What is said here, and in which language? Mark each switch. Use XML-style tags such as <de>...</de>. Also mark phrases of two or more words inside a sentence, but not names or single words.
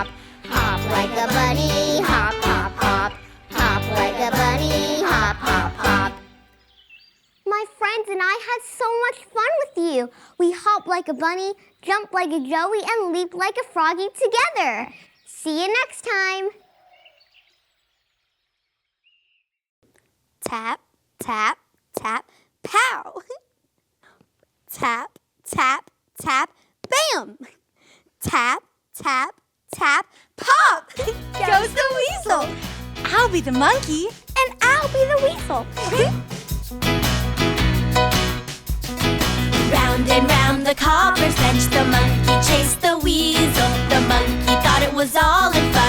<en>Hop like a bunny. Hop, hop, hop. Hop like a bunny. Hop, hop, hop. My friends and I had so much fun with you. We hopped like a bunny, jumped like a joey, and leaped like a froggy together. See you next time. Tap, tap, tap, pow. Tap, tap, tap, bam. Tap, tap, tap, pop. Goes the weasel. I'll be the monkey. And I'll be the weasel. the cobbler's bench, the monkey chased the weasel. The monkey thought it was all in fun.</en>